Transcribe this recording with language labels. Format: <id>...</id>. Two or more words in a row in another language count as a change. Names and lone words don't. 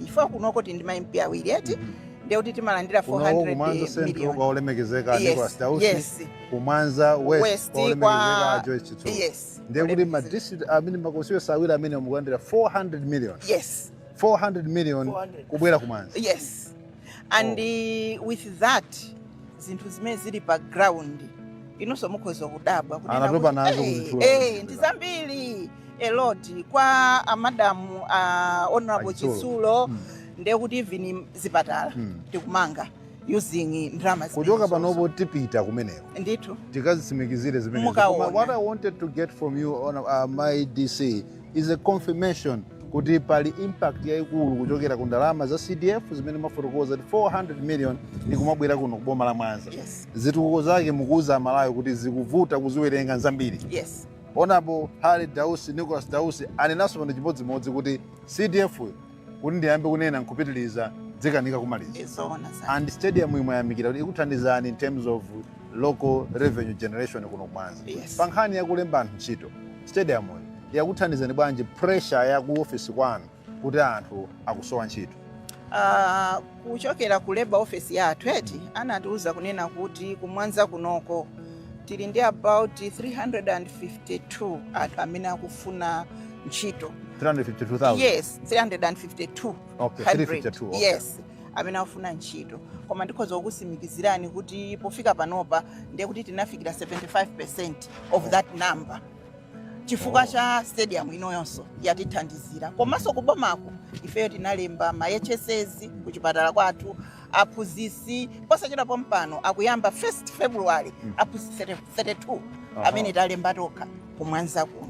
<ny>Ifo kunoko ndi ma MP awiri eti ndekuti timalandira 400 million. Kwa olemekezeka ndiko Dausi ku Mwanza West olemekezeka ajo Chitukuko. Ndekuti ma district amene makosiyo sawira amene mukulandira 400 million. 400 million kubwera ku Mwanza.</ny> <en>And with that</en> <ny>zinthu zimene zili pa ground inonso mukhoza kudabwa kuti anatopa nazo kuzitula. Ndi zambiri</ny> <en>a lot</en> <ny>kwa amadamu honorable Chitsulo ndekuti even zipatala tikumanga</ny> <en>using drama</en> <ny>kuchoka panopo tipita kumeneko ndithu tikazitsimikizire zimenezo. Mukaona.</ny> <en>What I wanted to get from you on my DC is a confirmation</en> <ny>kuti pali impact yaikulu kuchokera ku ndalama za CDF zimene mafotokoza 400 million ni kumabwera kuno kuboma la Mwanza.</ny> <en>Yes.</en> <ny>Zitukuko zake mukuza Malawi kuti zikuvuta kuziwerenga nzambiri.</ny> <en>Yes.</en> <ny>Honorable Harry Dausi, Nicholas Dausi anenaso pano chimodzimodzi kuti CDF kuti ndiyambe kunena nkupitiliza dzikanika kumaliza. Izona sa. And stadium imwe yamikira kuti ikuthandizani</ny> <en>in terms of local revenue generation</en> <ny>kuno Mwanza.</ny> <en>Yes.</en> <ny>Pankhani yakulemba anthu ntchito stadium yakuthandizani bwanji pressure ya ku office kwanu kuti anthu akusowa ntchito? Kuchokera ku labor office yathu anatiuza kunena kuti kumwanza kunoko tili ndi about 352 anthu amene akufuna ntchito.</ny> <en>352,000? Yes, 352. Okay, 352. Okay.</en> <ny>Yes, amene akufuna ntchito. Koma ndikhoza kukusimikizirani kuti pofika panopa ndiye kuti tinafikira 75%</ny> <en>of that number.</en> <ny>Chifukwa cha stadium inoyonso yatithandizira. Komanso kubomako ifeyo tinalemba ma HSS kuchipatala kwathu, aphunzitsi posachedwa pompano akuyamba 1st February aphunzitsi 32 amene talemba tokha kumwanza kuno.</ny>